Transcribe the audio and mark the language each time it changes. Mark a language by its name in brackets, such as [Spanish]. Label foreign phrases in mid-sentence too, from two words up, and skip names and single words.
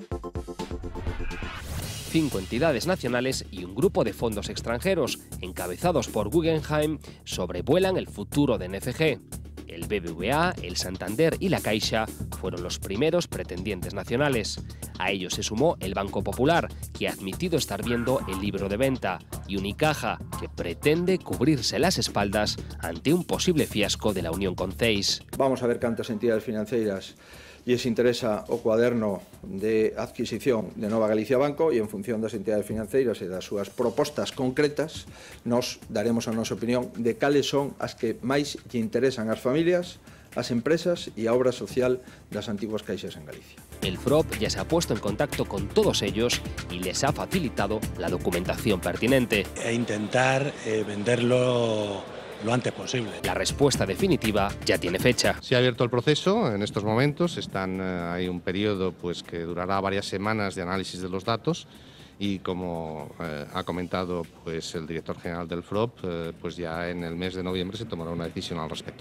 [Spanish] 5 entidades nacionales y un grupo de fondos extranjeros, encabezados por Guggenheim, sobrevuelan el futuro de NCG. El BBVA, el Santander y la Caixa fueron los primeros pretendientes nacionales. A ellos se sumó el Banco Popular, que ha admitido estar viendo el libro de venta, y Unicaja, que pretende cubrirse las espaldas ante un posible fiasco de la unión con CEIS. [Galician] Vamos a ver cantas entidades financeiras lles interesa o cuaderno de adquisición de Nova Galicia Banco e en función das entidades financeiras e das súas propostas concretas nos daremos a nosa opinión de cales son as que máis lle interesan ás familias, ás empresas e a obra social das antiguas caixas en Galicia. [Spanish] El FROP ya se ha puesto en contacto con todos ellos y les ha facilitado la documentación pertinente. E intentar venderlo lo antes posible. La respuesta definitiva ya tiene fecha. Se ha abierto el proceso en estos momentos, hay un periodo pues, que durará varias semanas de análisis de los datos y como ha comentado pues, el director general del FROP, pues ya en el mes de noviembre se tomará una decisión al respecto.